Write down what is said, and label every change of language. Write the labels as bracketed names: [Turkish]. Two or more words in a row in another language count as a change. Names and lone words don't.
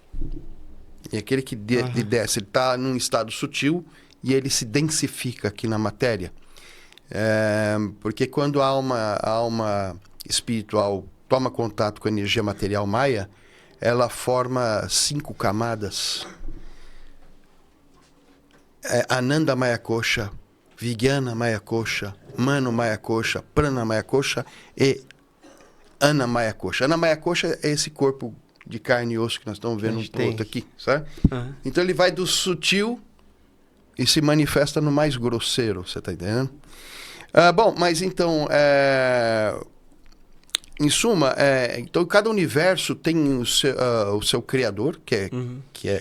[Portuguese] E aquele que desce, ele está num estado sutil e ele se densifica aqui na matéria. Porque quando a alma espiritual toma contato com a energia material maia, ela forma 5 camadas. [Sanskrit] Ananda Maya Kosha, Vijnana Maya Kosha, Mano Maya Kosha, Prana Maya Kosha e Ana Maya Kosha. Ana Maya Kosha [Portuguese] é esse corpo de carne e osso que nós estamos vendo um ponto aqui, sabe? Então ele vai do sutil e se manifesta no mais grosseiro, você está entendendo? Bom, mas então Em suma, então cada universo tem o seu criador, que é.